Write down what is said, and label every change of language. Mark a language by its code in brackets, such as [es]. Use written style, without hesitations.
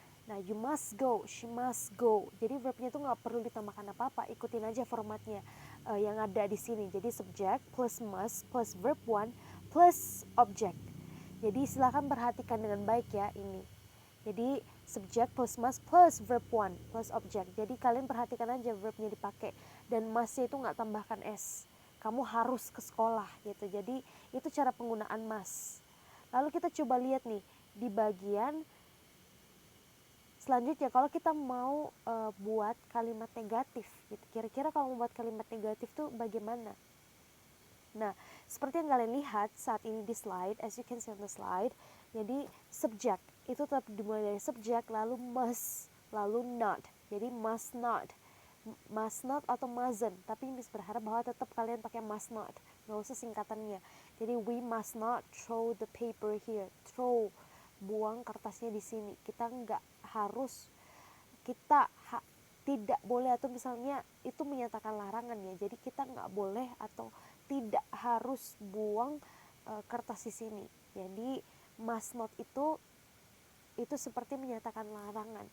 [en] Nah, you must go, she must go. [id] Jadi verbnya itu nggak perlu ditambahkan apa-apa, ikutin aja formatnya yang ada di sini. Jadi subject plus must plus verb one plus object. Jadi silakan perhatikan dengan baik ya ini. Jadi subject plus must plus verb one plus object. Jadi kalian perhatikan aja verbnya dipakai, dan must-nya itu nggak tambahkan s. Kamu harus ke sekolah gitu. Jadi itu cara penggunaan must. Lalu kita coba lihat nih di bagian selanjutnya, kalau kita mau buat kalimat negatif gitu. Kira-kira kalau membuat kalimat negatif tuh bagaimana? Nah, seperti yang kalian lihat saat ini di slide, [en] as you can see on the slide, [id] jadi subject itu tetap dimulai dari subject, lalu must, lalu not. Jadi must not atau mustn't, tapi Miss berharap bahwa tetap kalian pakai must not, nggak usah singkatannya. [en] Jadi we must not throw the paper here. [id] Throw, buang kertasnya di sini. Kita nggak harus, tidak boleh, atau misalnya itu menyatakan larangan ya. Jadi kita nggak boleh atau tidak harus buang kertas di sini. Jadi must not itu seperti menyatakan larangan.